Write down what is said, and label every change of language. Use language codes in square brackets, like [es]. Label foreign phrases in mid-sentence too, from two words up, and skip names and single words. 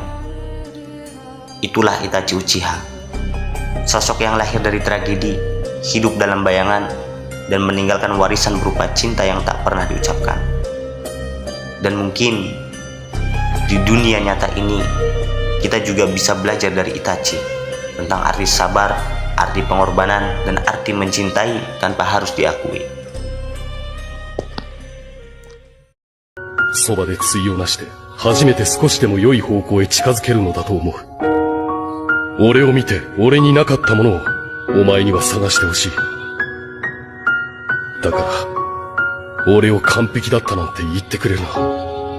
[id] Itulah Itachi Uchiha, sosok yang lahir dari tragedi, hidup dalam bayangan, dan meninggalkan warisan berupa cinta yang tak pernah diucapkan. Dan mungkin di dunia nyata ini, kita juga bisa belajar dari Itachi tentang arti sabar, arti pengorbanan, dan arti mencintai tanpa harus diakui. [ja] そばで対をなして初めて少しでも良い方向へ近づけるのだと思う。俺を見て俺になかったものをお前には探してほしい。だから俺を完璧だったなんて言ってくれるな。